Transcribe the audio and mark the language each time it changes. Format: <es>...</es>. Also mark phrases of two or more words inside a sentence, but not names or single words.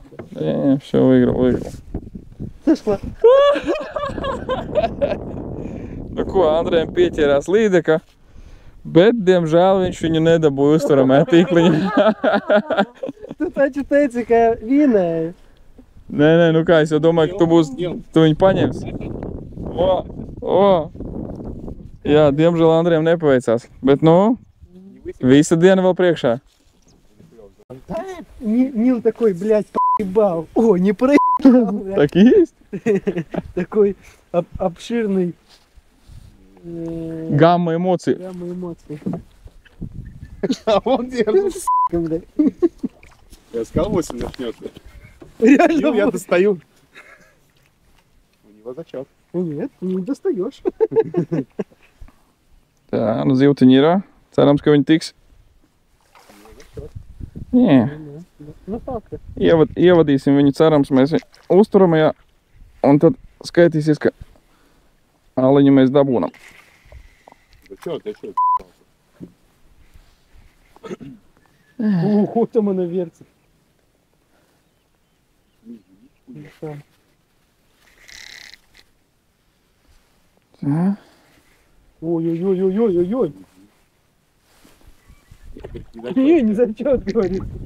<ru>Не, все, выиграл. Сошла.</ru> <lv>Nu ko, Andrejam pieķērās līdeka, bet, diemžēl, viņš viņu nedabūja uzturamē tīkliņā. Tu taču teici, ka vinēji. Nē, nu kā, es jau domāju, ka tu viņu paņems. Jā, diemžēl Andrejam nepaveicās, bet, nu, visa diena vēl priekšā.</lv> <ru>Нил такой, блядь, проебал. О, не проебал. Так и есть. Такой обширный. Гамма эмоций. Гамма эмоций. А он держит. Блядь. Я сказал, 8 начнется. Реально Я вот. достаю. У него зачет. Нет, не достаешь.</ru> <lv>Tā, nu zivtiņi ir. Cerams, ka viņi tiks. Nē.</lv> <ru>Ну так.</ru> <lv>Ievadīsim viņu, cerams, mēs viņu uzturamajā. Un tad skaitīsies, ka aliņu mēs dabūnam.</lv> <ru>Зачет. Ого, там она вертит.</ru> <lv>Tā.</lv> <ru>Ой-ой-ой-ой-ой-ой. Не зачет, говорит.</ru>